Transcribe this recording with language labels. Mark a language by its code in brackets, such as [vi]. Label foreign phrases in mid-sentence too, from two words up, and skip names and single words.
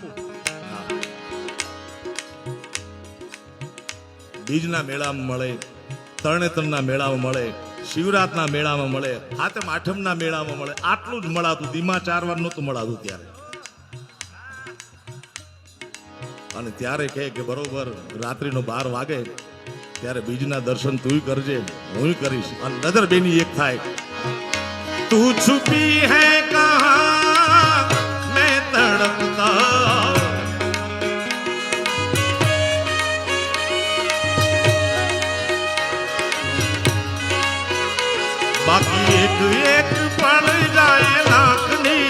[gu] બીજના મેળામાં મળે, તરણેતરના મેળામાં મળે, શિવરાતના મેળામાં મળે, હાથમ આઠમના મેળામાં મળે. આટલું જ મળાતું. ધીમા 4 વાર નહોતું મળાતું ત્યારે. અને ત્યારે કહે કે બરોબર રાત્રિનો 12 વાગે ત્યારે બીજના દર્શન તું કરજે, હું કરીશ. અને નજર બેની એક થાય. [hi] तू छुपी है कहाँ, मैं तड़पता. बाकी एक एक पल जाए लाखनी.